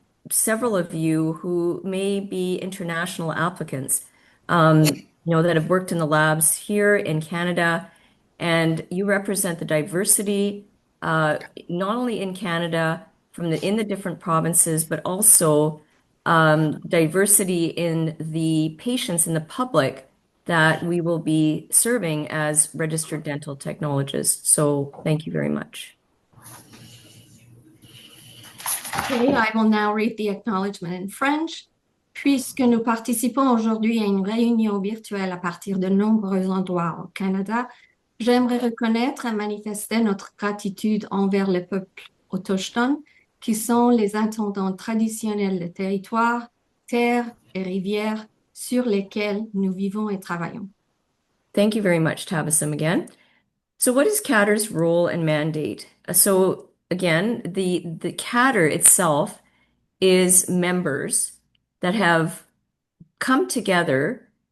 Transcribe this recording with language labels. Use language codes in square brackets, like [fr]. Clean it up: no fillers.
[en] several of you who may be international applicants, that have worked in the labs here in Canada, and you represent the diversity not only in Canada in the different provinces, but also diversity in the patients in the public that we will be serving as registered dental technologists. So thank you very much. Okay, I will now read the acknowledgement in French. [fr] Puisque nous participons aujourd'hui à une réunion virtuelle à partir de nombreux endroits au Canada, j'aimerais reconnaître et manifester notre gratitude envers les peuples autochtones qui sont les intendants traditionnels des territoires, terres et rivières sur lesquels nous vivons et travaillons. [en] Thank you very much, Tabasam, again. So what is CADTR's role and mandate? So again, the CADTR itself is members that have come together